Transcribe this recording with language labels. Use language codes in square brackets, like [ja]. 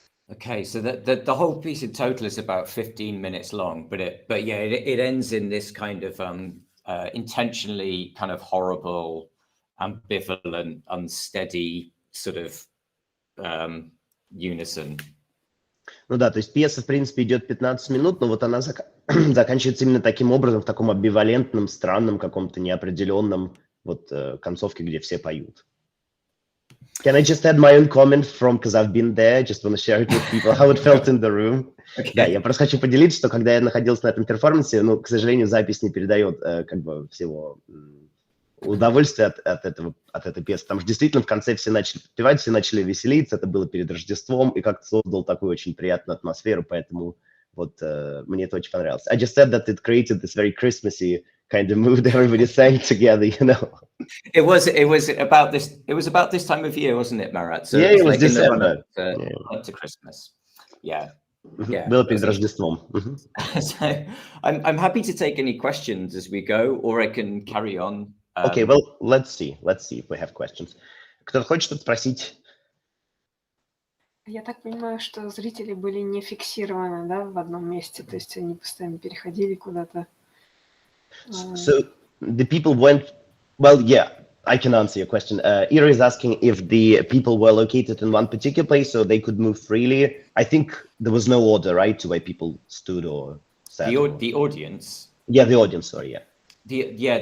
[en] Okay, so the whole piece in total is about 15 minutes long, but it ends in this kind of intentionally kind of horrible, ambivalent, unsteady sort of unison. [ru] Ну да, то есть пьеса, в принципе, идет 15 минут, но вот она заканчивается именно таким образом, в таком амбивалентном, странном, каком-то неопределенном вот концовке, где все поют. [en] Can I just add my own comment from, because I've been there, just want to share it with people, how it felt in the room. Okay. [ru] Да, я просто хочу поделиться, что когда я находился на этом перформансе, ну, к сожалению, запись не передает как бы всего удовольствия от этой пьесы, потому что действительно в конце все начали подпевать, все начали веселиться, это было перед Рождеством, и как-то создал такую очень приятную атмосферу, поэтому вот мне это очень понравилось. [en] I just said that it created this very Christmassy kind of mood, everybody sang together, you know. It was about this time of year, wasn't it, Marat? So yeah, it was like December. Up to Christmas. Yeah. [ru] Yeah, было перед Рождеством. [en] So I'm happy to take any questions as we go, or I can carry on. Okay, well, let's see if we have questions. [ru] Кто-то хочет что-то спросить? Я так понимаю, что зрители были не фиксированы, да, в одном месте, то есть они постоянно переходили куда-то. [en] So the people went, well, yeah, I can answer your question. Ira is asking if the people were located in one particular place so they could move freely. I think there was no order, right, to where people stood or sat. The audience? Yeah, the audience, sorry, yeah.